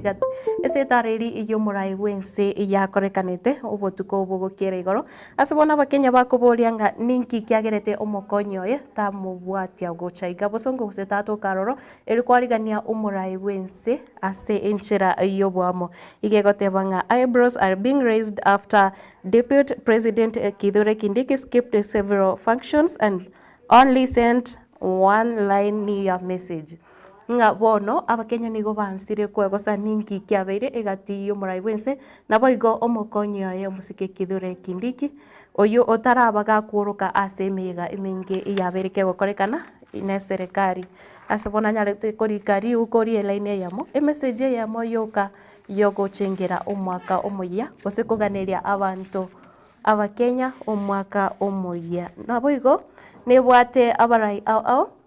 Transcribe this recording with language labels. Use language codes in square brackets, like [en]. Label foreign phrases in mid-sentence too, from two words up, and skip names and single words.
[guz] ase tareri iyo murai bwense yakorekanete obotuko obogokera igoro ase bona abakenya bakoborianga ninki kiagerete omokonyi oye tamubwatia gochaiga bosongo gose tato karoro eri kwarigania omurai bwense ase enchera iyo bwamo igegotebanga [en] eyebrows are being raised after Deputy President Kithure Kindiki skipped several functions and only sent one line near message. [guz] Nga bono abakenya nigo bansire kwegosa ninki kiabeire egati yo murai bwense na boigo omokonyi oye omusike Kithure Kindiki oyo otarabaga kuoroka ase mega imenge yabereke gokorekana ine serikali asabona nyarete korikari ukori line yamo message yamo yoka yogo chengera omwaka omoya gose kuganeria abantu abakenya omwaka omoya na boigo nebwate abarai ao